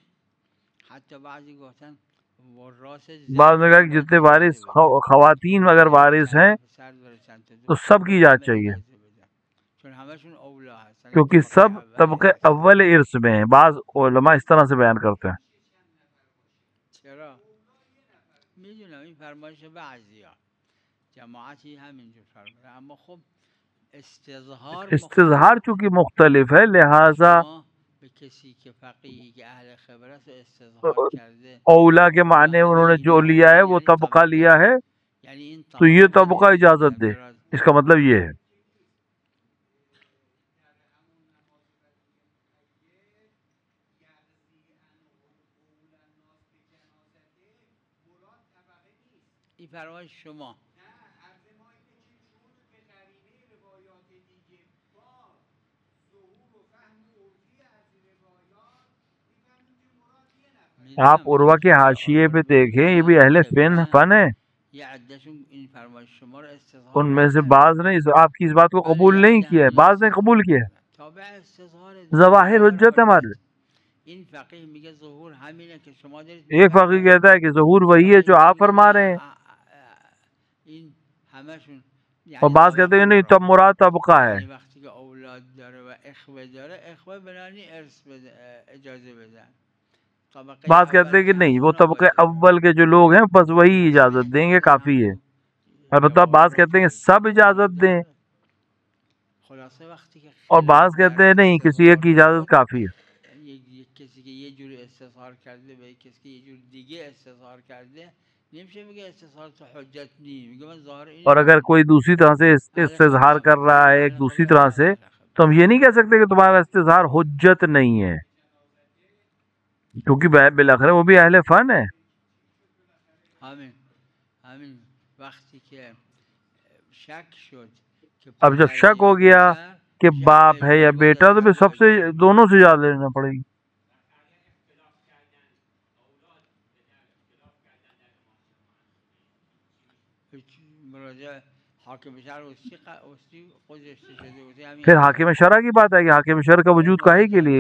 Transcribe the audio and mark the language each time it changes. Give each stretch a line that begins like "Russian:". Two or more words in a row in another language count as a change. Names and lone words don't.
Urdu: بعض نے کہا کہ جتنے وارث خواتین اگر وارث ہیں تو سب کی اجازت چاہیے کیونکہ سب طبقے اول ارث میں ہیں. بعض علماء اس طرح سے بیان کرتے ہیں.
Persian: میدونم این فرمایش بعضیا جماعتی همینجور فرمایش، اما خب
Urdu: استظہار چونکہ مختلف ہے لہذا
Persian: به کسی که فقیهی که اهل خبره است استظهار کرده
Urdu: اولا کے معنی انہوں نے جو لیا ہے وہ طبقہ لیا ہے
Persian: یعنی این
Urdu: تو یہ طبقہ اجازت دے. اس کا مطلب یہ ہے.
Persian: این فرمایش شما
Urdu: آپ عروہ کے حاشیے پہ دیکھیں یہ بھی اہل فن ہے.
Persian: یہ عدشون این فرمایش شما رو استظهار
Urdu: ان میں سے بعض نے آپ کی اس بات کو قبول نہیں کیا ہے، بعض نے قبول کیا ہے.
Persian: تابع استظهار
Urdu: ظواہر حجت ہے ہمارے.
Persian: این فقیه میگه ظهور همینه که شما دارید
Urdu: ایک فقیہ کہتا ہے کہ ظہور وہی ہے جو آپ فرما رہے ہیں
Persian: این همشون
Urdu: اور بعض کہتے ہیں نہیں تب مراد طبقہ ہے.
Persian: وقتی که اولاد داره و اخوه داره اخوه بنانی ارث اجازه بدن.
Urdu: بعض کہتے ہیں کہ نہیں وہ طبقے اول کے جو لوگ ہیں بس وہی اجازت دیں گے کافی ہے. البتہ بعض کہتے ہیں کہ سب اجازت دیں اور بعض کہتے ہیں نہیں کسی ایک کی اجازت کافی ہے.
Persian: کسی که یه جوری استظهار کرده و کسی که یه جور دیگه استظهار کرده نمیشه بگه استظهار تو حجت نی، میگه من ظاهر این.
Urdu: اور اگر کوئی دوسری طرح سے استظہار کر رہا ہے ایک دوسری طرح سے تو ہم یہ نہیں کہہ سکتے کہ تمہارا استظہار حجت نہیں ہے کیونکہ بالآخر وہ بھی اہل فن ہے.
Persian: همین وقتی که شک شد
Urdu: اب جب شک ہو گیا کہ باپ ہے یا بیٹا تو پھر سب سے دونوں سے اجازت لینا پڑے گی. پھر حاکم شرع کی بات ہے کہ حاکم شرع کا وجود کاہے کے لیے؟